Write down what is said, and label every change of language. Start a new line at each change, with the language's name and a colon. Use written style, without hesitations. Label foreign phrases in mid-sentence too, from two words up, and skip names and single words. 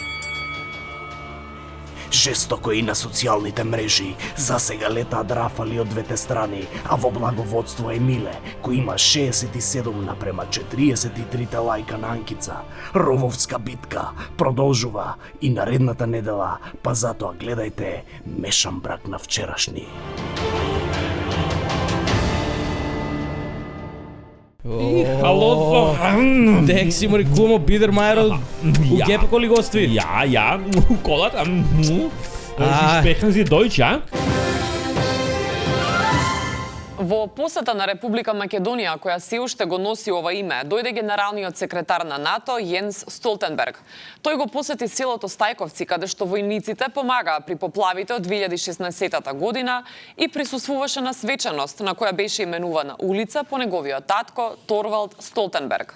Macedonian: Жестоко и на социјалните мрежи, засега летаат рафали од двете страни, а во благоводство е Миле, кој има 67:43 лајка на анкица. Рововска битка продолжува и наредната недела, па затоа гледајте Мешан брак на вчерашни.
Swedish: Hallå, Dek si mori kumo Biedermeier u geppa koли гостви. Ja, kollat.
German: Sprechen Sie Deutsch, ja?
Macedonian: Во посета на Република Македонија, која се уште го носи ова име, дојде генералниот секретар на НАТО Јенс Столтенберг. Тој го посети селото Стајковци, каде што војниците помагаа при поплавите од 2016 година и присуствуваше на свечаност на која беше именувана улица по неговиот татко Торвалд Столтенберг.